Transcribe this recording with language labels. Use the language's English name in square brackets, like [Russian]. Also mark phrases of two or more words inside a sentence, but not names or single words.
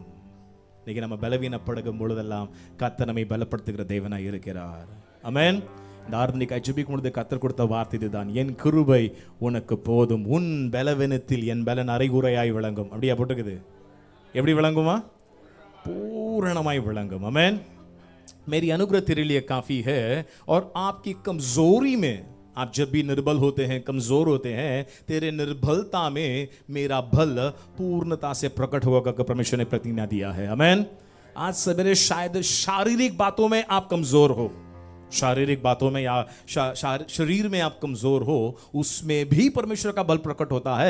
[Tamil] இன்னைக்கு நம்ம பலவீனப்படுகும் பொழுதெல்லாம் கர்த்தர் நம்மை பலப்படுத்துகிற தேவனாய் இருக்கிறார். ஆமென். இந்த ஆராதனைக்காய் ஜெபிக்கும் பொழுது கர்த்தர் கொடுத்த வார்த்தை இதுதான், என் கிருபை உனக்கு போதும், உன் பலவீனத்தில் என் பலன் அரைகுறையாய் விளங்கும். அப்படியா போட்டுக்குது? எப்படி விளங்குமா? பூரணமாய் விளங்கும். [Hindi] आमेन. मेरी अनुग्रह तेरे लिए काफी है और आपकी कमजोरी में, आप जब भी निर्बल होते हैं, कमजोर होते हैं, तेरे निर्बलता में मेरा बल पूर्णता से प्रकट होगा का परमेश्वर ने प्रतिज्ञा दिया है. आमेन. आज सवेरे शायद शारीरिक बातों में आप कमजोर हो, शारीरिक बातों में या शरीर में आप कमजोर हो, उसमें भी परमेश्वर का बल प्रकट होता है.